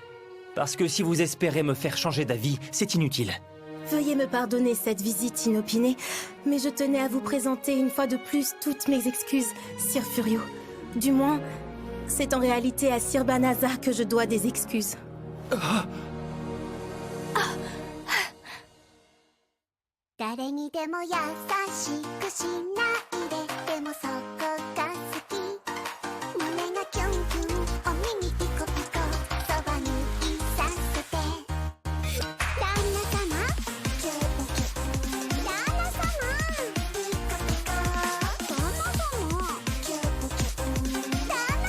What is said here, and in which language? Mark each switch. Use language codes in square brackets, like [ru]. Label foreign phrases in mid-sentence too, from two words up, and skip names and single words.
[fr] Parce que si vous espérez me faire changer d'avis, c'est inutile. Veuillez me pardonner cette visite inopinée, mais je tenais à vous présenter une fois de plus toutes mes excuses, Sir Furio. Du moins, c'est en réalité à Sir Banaza que je dois des excuses. [ja] 誰にでも優しくしないででもそこが好き胸がキュンキュンお耳ピコピコそばにいさせて旦那様キュンキュン旦那様ピコピコ旦那様キュンキュン旦那